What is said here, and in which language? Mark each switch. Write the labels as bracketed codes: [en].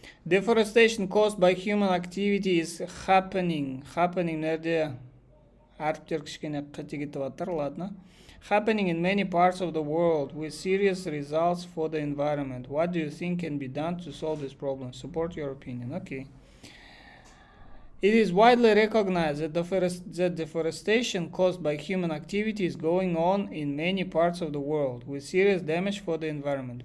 [en] Deforestation caused by human activity is happening. [kk] Happening нәрде әріптер кішкене қате кетіп жатыр, ладно. [en] Happening in many parts of the world with serious results for the environment. What do you think can be done to solve this problem? Support your opinion. Okay. It is widely recognized that deforestation caused by human activity is going on in many parts of the world with serious damage for the environment.